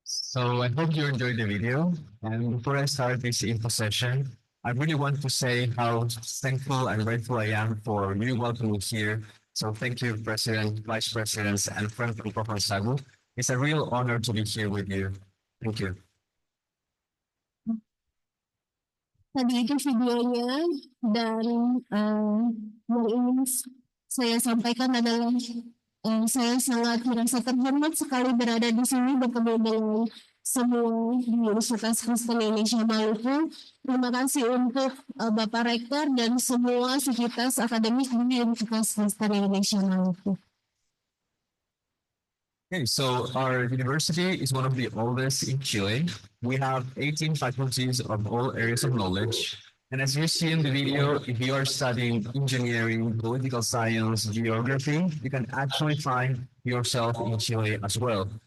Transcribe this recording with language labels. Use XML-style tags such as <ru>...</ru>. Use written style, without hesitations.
<en>So I hope you enjoyed the video. And before I start this info session, I really want to say how thankful and grateful I am for you welcoming me here. So thank you, President, Vice Presidents, and friends from POHON SAGOE. It's a real honor to be here with you. Thank you.</en> <id>Tadi itu videonya dan yang ingin saya sampaikan adalah saya sangat merasa terhormat sekali berada di sini bertemu dengan semua di Universitas Kristen Indonesia Maluku. Terima kasih untuk Bapak Rektor dan semua sivitas akademik di Universitas Kristen Indonesia Maluku.</id> <en>Okay, so our university is one of the oldest in Chile. We have 18 faculties of all areas of knowledge. And as you see in the video, if you are studying engineering, political science, geography, you can actually find yourself in Chile as well.</en>